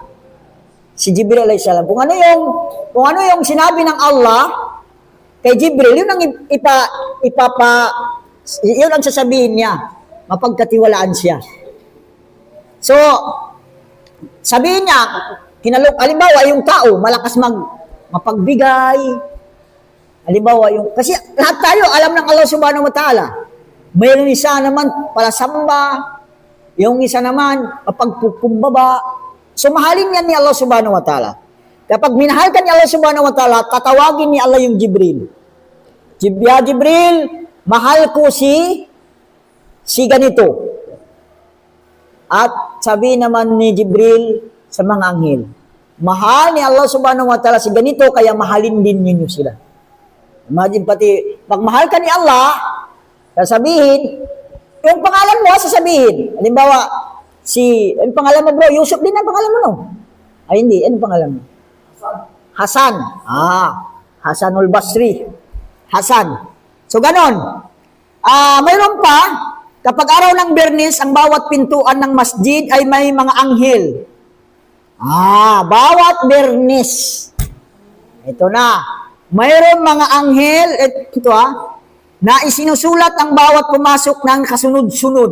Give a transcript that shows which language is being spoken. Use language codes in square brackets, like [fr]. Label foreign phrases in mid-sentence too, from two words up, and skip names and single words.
[tl] Si Jibril [ar] عليه السلام. [tl] Kung ano yung sinabi ng Allah kay Jibril, yun ang yun ang sasabihin niya. Mapagkatiwalaan siya. So, sabihin niya, halimbawa, yung tao, malakas mapagbigay. Halimbawa, kasi lahat tayo, alam ng Allah [ar] سبحانه وتعالى. [tl] Mayroon isa naman, palasamba. Yung isa naman, mapagpukumbaba. So, mahalin yan ni Allah [ar] سبحانه وتعالى. [tl] Kapag minahal ka ni Allah [ar] سبحانه وتعالى, [tl] tatawagin ni Allah yung Jibril. Ya Jibril, mahal ko si ganito. At sabi naman ni Jibril sa mga anghel, mahal ni Allah [ar] سبحانه وتعالى [tl] si ganito, kaya mahalin din ninyo sila. Imagine pati, pag mahal ka ni Allah, sasabihin, yung pangalan mo, sasabihin. Halimbawa, yung pangalan mo bro, Yusuf din ang pangalan mo no? Ay hindi, anong pangalan mo? Hasan. Hasanul Basri. Hasan. So ganon. Mayroon pa, kapag araw ng Biyernes, ang bawat pintuan ng masjid ay may mga anghel. Bawat Biyernes. Ito na. Mayroon mga anghel, na isinusulat ang bawat pumasok ng kasunod-sunod.